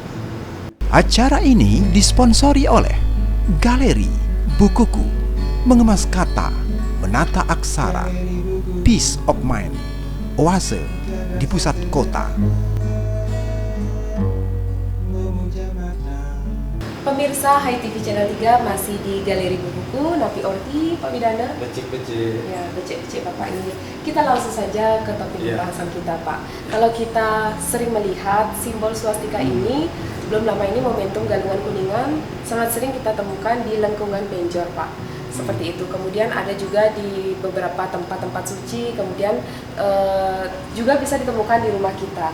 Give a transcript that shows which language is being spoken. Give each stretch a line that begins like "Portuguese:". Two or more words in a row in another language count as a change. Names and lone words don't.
Indonesian: Acara ini disponsori oleh Galeri Bukuku, Mengemas Kata, Menata Aksara,
English: Peace of Mind,
Indonesian: Oase di pusat kota. Pemirsa HiTV Channel 3 masih di Galeri Bukuku, Napi Orti, Pak Pidana. Becek-becek. Ya, becek-becek Bapak ini. Kita langsung saja ke topik pembahasan kita, Pak. Kalau kita sering melihat simbol swastika ini, belum lama ini momentum Galungan Kuningan sangat sering kita temukan di lengkungan Benjor, Pak. Seperti itu. Kemudian ada juga di beberapa tempat-tempat suci, kemudian juga bisa ditemukan di rumah kita.